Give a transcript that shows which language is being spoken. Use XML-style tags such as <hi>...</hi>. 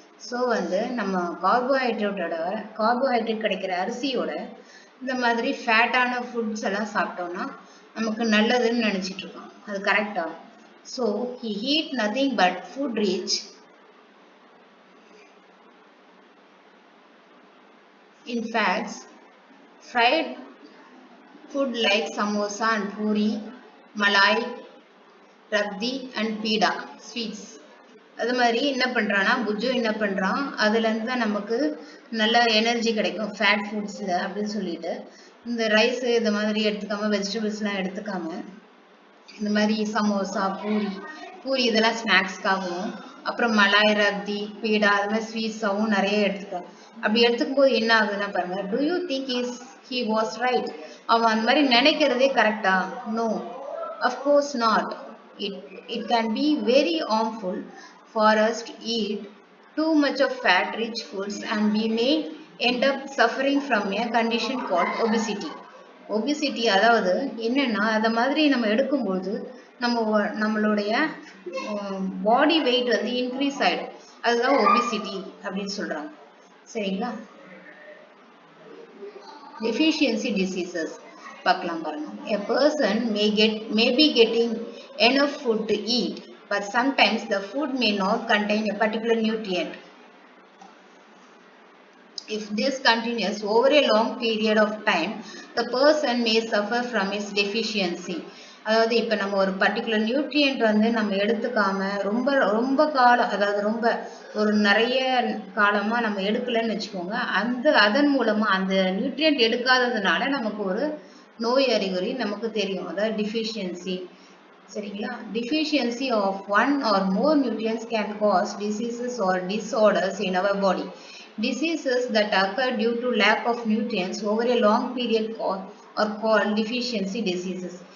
<ta>So வந்து நம்ம carbohydrate கிடைக்கிற அரிசியோட இந்த மாதிரி ஃபேட்டான ஃபுட்ஸ் எல்லாம் சாப்பிட்டோம்னா நமக்கு நல்லதுன்னு நினச்சிட்டு இருக்கோம். அது கரெக்டா?</ta> <en>So he eat nothing but food rich in fats, fried food like samosa and puri, malai, rabdi and pida sweets.</en> <ta>அது மாதிரி என்ன பண்ணுறான்னா புஜு என்ன பண்ணுறான், அதுலேருந்து தான் நமக்கு நல்ல எனர்ஜி கிடைக்கும் ஃபேட் ஃபுட்ஸில் அப்படின்னு சொல்லிட்டு இந்த ரைஸு இது மாதிரி எடுத்துக்காம வெஜிடபிள்ஸ்லாம் எடுத்துக்காம இந்த மாதிரி சமோசா பூரி இதெல்லாம் ஸ்நாக்ஸ்க்காகவும், அப்புறம் மலாய், ரப்தி, பீடா அது மாதிரி ஸ்வீட்ஸாகவும் நிறைய எடுத்துக்கலாம். அப்படி எடுத்துக்கும் போது என்ன ஆகுதுன்னா பாருங்க,</ta> <en>Do you think he was right?</en> <ta>அவன் அந்த மாதிரி நினைக்கிறதே கரெக்டா?</ta> <en>No, of course not. It can be very harmful for us to eat too much of fat rich foods and we may end up suffering from a condition called obesity.</en> <ta>அதாவது என்னன்னா, அதை மாதிரி நம்ம எடுக்கும்போது நம்மளுடைய பாடி வெயிட் வந்து increase ஆயிடும். அதுதான் ஒபிசிட்டி அப்படின்னு சொல்றாங்க. சரிங்களா? deficiency diseases பார்க்கலாம் பாருங்க.</ta> <en>A person may be getting enough food to eat, but sometimes the food may not contain a particular nutrient. If this continues over a long period of time, the person may suffer from its deficiency.</en> <ta>அதாவது இப்போ நம்ம ஒரு particular nutrient வந்து நம்ம எடுத்துக்காம ரொம்ப காலம், அதாவது ரொம்ப ஒரு நிறைய காலமாக நம்ம எடுக்கலைன்னு வச்சுக்கோங்க, அதன் மூலமாக அந்த நியூட்ரியன்ட் எடுக்காததுனால நமக்கு ஒரு நோய் அறிகுறி நமக்கு தெரியும், அதாவது டிஃபிஷியன்சி. சரிங்களா?</ta> <en>deficiency of one or more nutrients can cause diseases or disorders in our body. Diseases that occur due to lack of nutrients over a long period are called deficiency diseases.</en>